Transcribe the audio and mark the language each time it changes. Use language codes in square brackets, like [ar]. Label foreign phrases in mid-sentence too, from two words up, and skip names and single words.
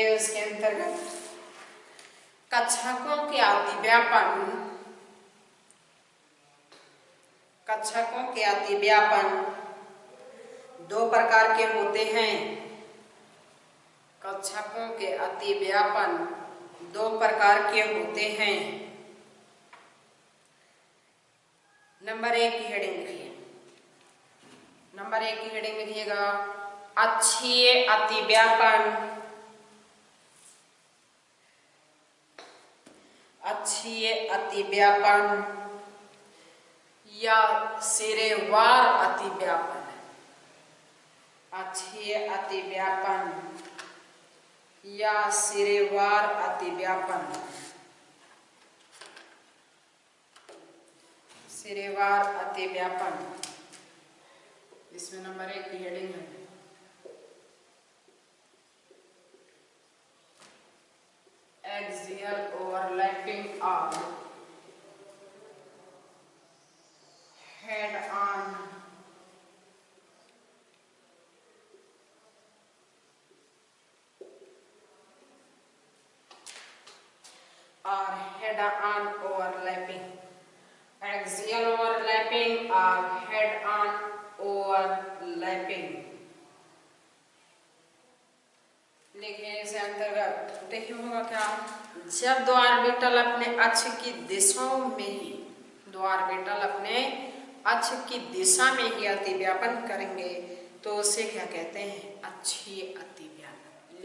[hi] उसके अंतर्गत कक्षकों के अतिव्यापन दो प्रकार के होते हैं, कक्षकों के अतिव्यापन दो प्रकार के होते हैं। नंबर एक की हेडिंग लिखिए, नंबर एक की हेडिंग लिखिएगा, अक्षीय अतिव्यापन, अक्षीय अतिव्यापन या सिरेवार अतिव्यापन, अक्षीय अतिव्यापन या सिरेवार अतिव्यापन, सिरेवार अतिव्यापन, इसमें नंबर एक की हेडिंग है [en] axial overlapping of head-on or head-on overlapping. Axial overlapping or head-on overlapping. [hi] लिखिए इस अंतर्गत देखिए होगा क्या, जब दो ऑर्बिटल अपने अक्ष की दिशाओं में ही, दो ऑर्बिटल अपने अक्ष की दिशा में ही अतिव्यापन करेंगे तो उसे क्या कहते हैं, अक्षीय अतिव्यापन।